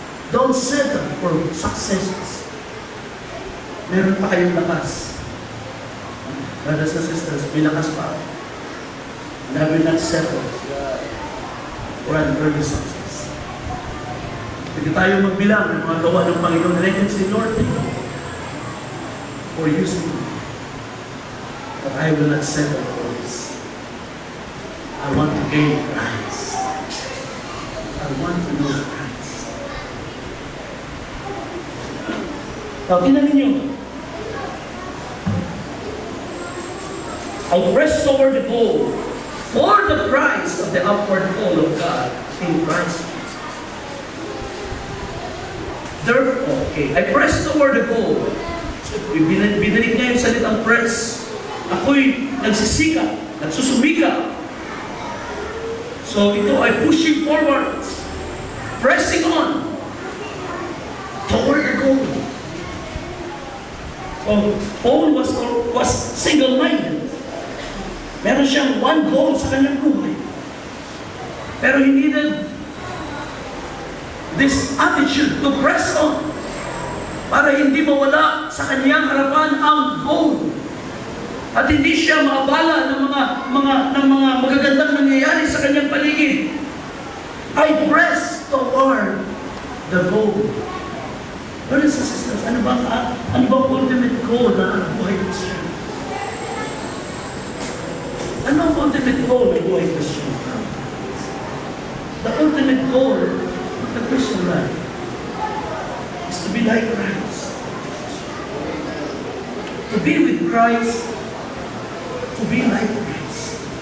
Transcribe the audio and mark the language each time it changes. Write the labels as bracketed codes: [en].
[en] Don't settle for successes. [tl] Meron pa kayong lakas. [en] Brothers and sisters, [tl] may lakas pa. [en] And I will not settle for an early success. [tl] Pwede tayo magbilang ng mga gawa ng Panginoon. [en] And I can say, Lord, thank you for using me. But I will not settle for this. I want to gain Christ. I want to know Christ. [tl] Now, tingnan ninyo. [en] I press toward the goal for the prize of the upward call of God in Christ Jesus. Therefore, okay, I press toward the goal. [tl] So, binalik niya yung salitang press. Ako'y nagsisikap, nagsusumika. [en] So [tl] ito ay [en] pushing forward, pressing on toward the goal. So Paul was single-minded. [tl] Meron siyang one goal sa kanyang buhay. Pero [en] he needed this attitude to press on [tl] para hindi mawala sa kanyang harapan ang goal. At hindi siya maabala ng mga magagandang nangyayari sa kanyang paligid. [en] I press toward the goal. Brothers and sisters, [tl] ano ba [en] ultimate goal ng buhay Christian? [tl] Ano ang ultimate goal ng buhay Christian? [en] The ultimate goal of the Christian life is to be like Christ. To be with Christ, to be like Christ.